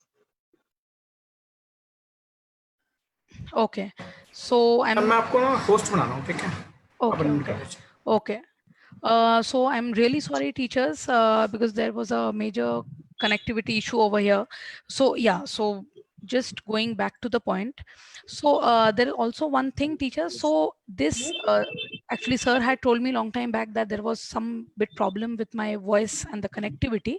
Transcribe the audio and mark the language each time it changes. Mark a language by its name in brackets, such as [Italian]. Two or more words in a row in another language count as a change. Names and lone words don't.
[English] Okay, so I'm. [Hindi] मैं आपको ना host बना रहा हूँ, ठीक है? [English] Okay. Okay. So I'm really sorry, teachers, because there was a major connectivity issue over here. So yeah, so just going back to the point. So there is also one thing, teachers. So this actually, sir had told me long time back that there was some bit problem with my voice and the connectivity.